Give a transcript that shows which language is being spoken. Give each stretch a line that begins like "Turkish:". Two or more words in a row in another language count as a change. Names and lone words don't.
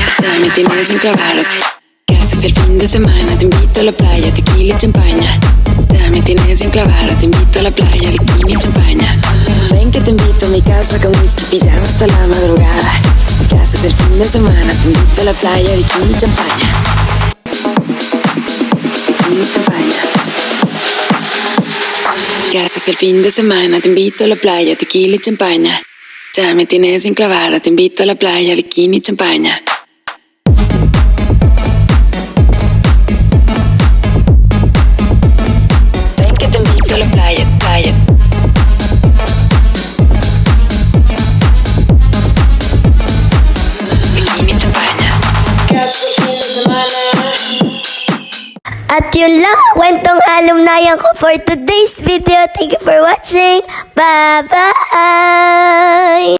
Spanish: Ya me tienes bien clavada. ¿Qué haces el fin de semana? Te invito a la playa, tequila y champaña. Ya me tienes bien clavada, te invito a la playa, bikini y champaña. Ven que te invito a mi casa con whisky, pijama hasta la madrugada. ¿Qué haces el fin de semana? Te invito a la playa, bikini y champaña. Init ang baña. ¿Qué haces el fin de semana? Te invito a la playa, tequila y champaña. Ya me tienes bien clavada, te invito a la playa, bikini y champaña. Ven que te invito a la playa, playa. Bikini y champaña. ¿Qué haces el fin de semana?
Filipino: At yun lang ang kwentong alumnayan ko
English: for today's video. Thank you for watching. Bye-bye!